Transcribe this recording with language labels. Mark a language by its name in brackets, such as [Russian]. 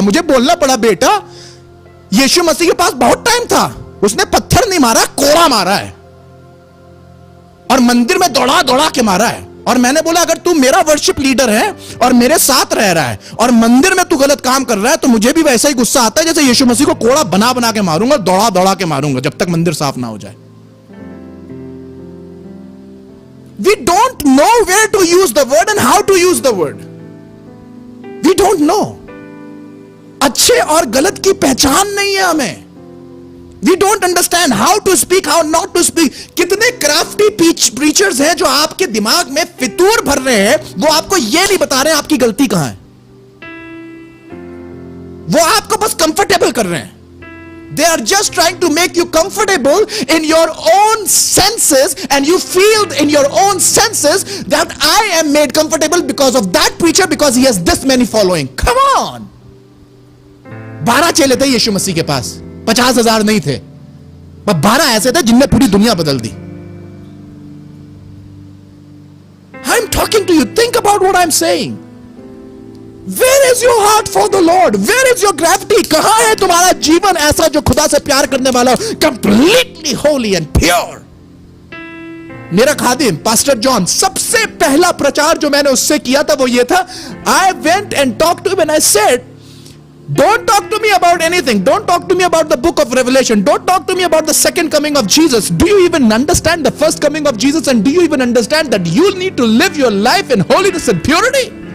[Hindi] मुझे बोलना पड़ा, बेटा यीशु मसीह के पास बहुत टाइम था, उसने पत्थर नहीं मारा, कोड़ा मारा है और मंदिर में दौड़ा दौड़ा के मारा है। और मैंने बोला अगर तू मेरा वर्शिप लीडर है और मेरे साथ रह रहा है और मंदिर में तू गलत काम कर रहा है, तो मुझे भी वैसा ही गुस्सा आता है जैसे यीशु मसीह को कोड़ा बना बना के मारूंगा, दौड़ा दौड़ा के मारूंगा जब तक मंदिर साफ ना हो जाए। [English] We don't know where to use the word and how to use the word. We don't know. [Hindi] अच्छे और गलत की पहचान नहीं है हमें। [English] We don't understand how to speak, how not to speak. [Hindi] कितने क्राफ्टी प्रीचर्स हैं जो आपके दिमाग में फितूर भर रहे हैं, वो आपको ये नहीं बता रहे हैं आपकी गलती कहां है, वो आपको बस कंफर्टेबल कर रहे हैं। [English] They are just trying to make you comfortable in your own senses, and you feel in your own senses that I am made comfortable because of that preacher, because he has this many following. Come on! [Hindi] 12 चेले थे यीशु मसीह के पास, 50,000 नहीं थे, पर 12 ऐसे थे जिनने पूरी दुनिया बदल दी। [English] I'm talking to you. Think about what I'm saying. Where is your heart for the Lord? Where is your gravity? [Hindi] कहां है तुम्हारा जीवन ऐसा जो खुदा से प्यार करने वाला हो, [English] completely holy and pure? [Hindi] मेरा खादिम पास्टर जॉन, सबसे पहला प्रचार जो मैंने उससे किया था वो ये था, [English] I went and talked to him and I said, don't talk to me about anything. Don't talk to me about the book of Revelation. Don't talk to me about the second coming of Jesus. Do you even understand the first coming of Jesus? And do you even understand that you need to live your life in holiness and purity?